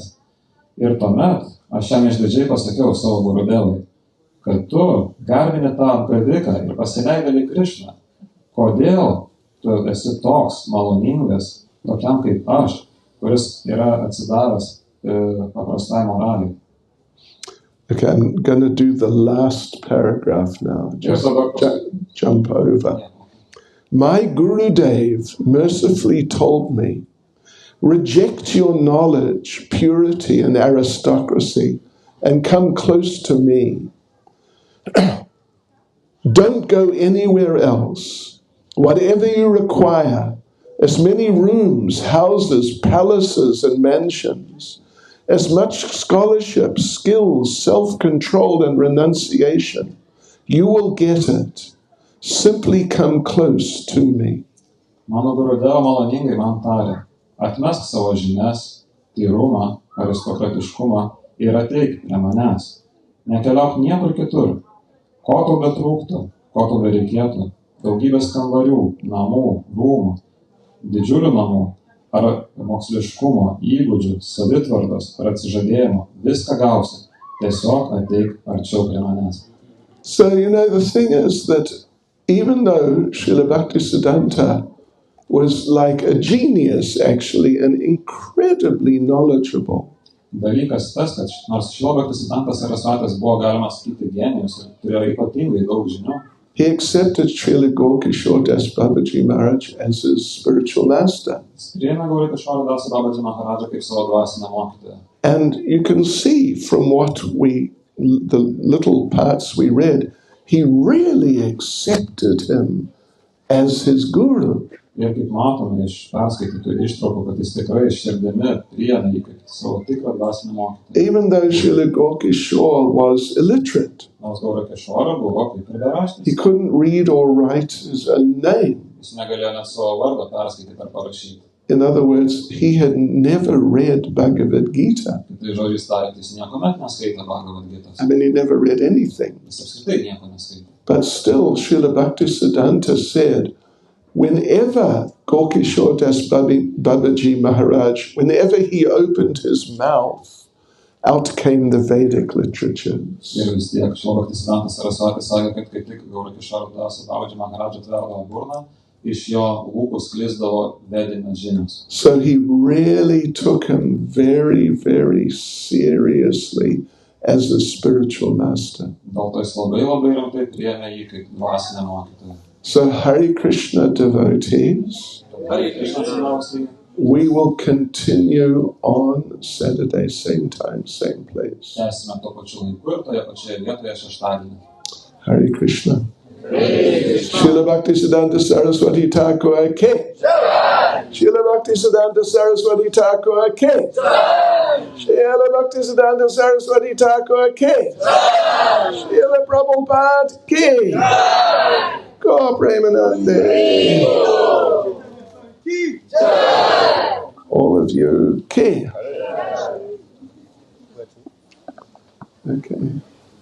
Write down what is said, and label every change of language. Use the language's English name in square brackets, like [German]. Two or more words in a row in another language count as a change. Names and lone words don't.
[Lithuanian] Ir tuomet aš jam išdidžiai pasakiau savo Gurudevui, kad tu garbini tą apgaviką ir pasileidėlį Krišną. Kodėl tu esi toks maloningas, tokiam kaip aš, kuris yra atsidavęs paprastai moraliai? [English] Okay, I'm going to do the last paragraph now. Jump over. My Gurudev mercifully told me, reject your knowledge, purity, and aristocracy, and come close to me. Don't go anywhere else. Whatever you require, as many rooms, houses, palaces, and mansions, as much scholarship, skills, self-control, and renunciation, you will get it. Simply come close to me. [Lithuanian] Mano Gurudevo maloningai man tarė, atmesk savo žinias, tyrumą, aristokratiškumą ir ateik prie manęs. Nekeliauk niekur kitur. Ko tau betrūktų, ko tau bereikėtų, daugybės kambarių, namų, rūmų, didžiulių namų, ar moksliškumo, įgūdžių, savitvardos, ar atsižadėjimo, viską gausi. Tiesiog ateik arčiau prie manęs. [English] So, the thing is that even though Srila Bhaktisiddhanta was like a genius, actually, and incredibly knowledgeable, [Lithuanian] Dalykas tas, kad nors Srila Bhaktisiddhanta Sarsvatis buvo galima sakyti genijus ir turėjo ypatingai daug žinių, [English] he accepted Srila Gaurkishore Das Babaji Maharaj as his spiritual master. [Lithuanian] priėmė Gaurkishore Das Babaji Maharają kaip savo dvasinę mokytoją. [English] And you can see from the little parts we read, he really accepted him as his guru. [Lithuanian] Ir kaip matome iš perskaitytų ištraukų, kad jis tikrai širdimi priėmė jį kaip savo tikrą dvasinę mokytoją. [English] Even though Srila Gaurkishore was illiterate, [Lithuanian] Nors Gaurkishore buvo kaip ir beraštis. [English] he couldn't read or write his own name. [Lithuanian] Jis negalėjo net savo vardą perskaityti ar parašyti. [English] In other words, he had never read Bhagavad Gita. [Lithuanian] Tai žodžiais tariant, jis niekuomet neskaitė Bhagavad Gitos. [English] I mean, he never read anything. [Lithuanian] Jis apskritai nieko neskaitė. [English] But still, Srila Bhaktisiddhanta said, whenever Gaurkishore Das Babaji Maharaj, whenever he opened his mouth, out came the Vedic literatures. [Lithuanian] Ir vis tiek Srila Bhaktisiddhanta Sarasvati sakė, kad kaip tik Gaurkishore Das Babaji Maharaj atverdavo burną, iš jo lūpų sklisdavo vedinės žinios. [English] So he really took him very, very seriously as a spiritual master. [Lithuanian] Dėl to jis labai rimtai priėmė jį kaip dvasinę mokytoją. [English] So Hare Krishna devotees, we will continue on Saturday, same time, same place. [Lithuanian] Tęsime tuo pačiu laiku ir toje pačioje vietoje šeštadienį. [English] Hare Krishna. Srila Bhaktisiddhanta Sarsvati Thakur ke. Srila Bhaktisiddhanta Sarsvati Thakur ke. Srila Bhaktisiddhanta Sarsvati Thakur ke. Srila Prabhupada ke. Gaur Premanande. All of you ke. Okay.